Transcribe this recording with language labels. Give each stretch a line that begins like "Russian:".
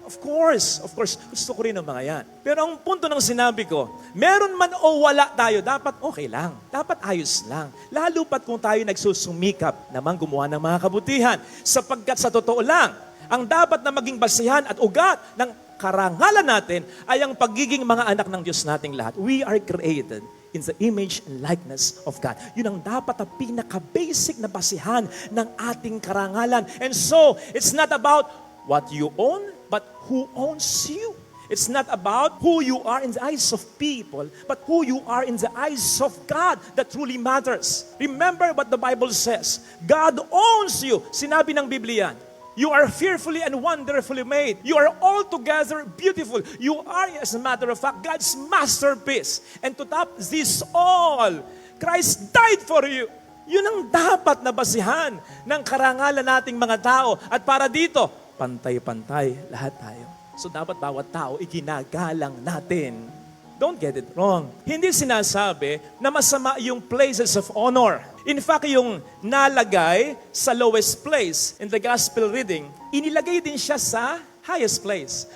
English: Of course,
Filipino: gusto ko rin ng mga yan. Pero ang punto ng sinabi ko, meron man o wala tayo, dapat okay lang. Dapat ayos lang. Lalo pat kung tayo nagsusumikap naman gumawa ng mga kabutihan. Sapagkat sa totoo lang, ang dapat na maging basihan at ugat ng karangalan natin ay ang pagiging mga anak ng Diyos nating lahat.
English: We are created in the image and likeness of God.
Filipino: Yun ang dapat na pinaka-basic na basihan ng ating karangalan.
English: And so, it's not about what you own, but who owns you. It's not about who you are in the eyes of people, but who you are in the eyes of God that truly matters. Remember what the Bible says. God owns you.
Filipino: Sinabi ng Biblia,
English: you are fearfully and wonderfully made. You are altogether beautiful. You are, as a matter of fact, God's masterpiece. And to top this all, Christ died for you.
Filipino: Yun ang dapat na basihan ng karangalan nating mga tao. At para dito, pantay-pantay lahat tayo. So dapat bawat tao iginagalang natin.
English: Don't get it wrong.
Filipino: Hindi sinasabi na masama yung
English: places of honor. In fact,
Filipino: yung nalagay sa
English: lowest place in the gospel reading,
Filipino: inilagay din siya sa
English: highest place.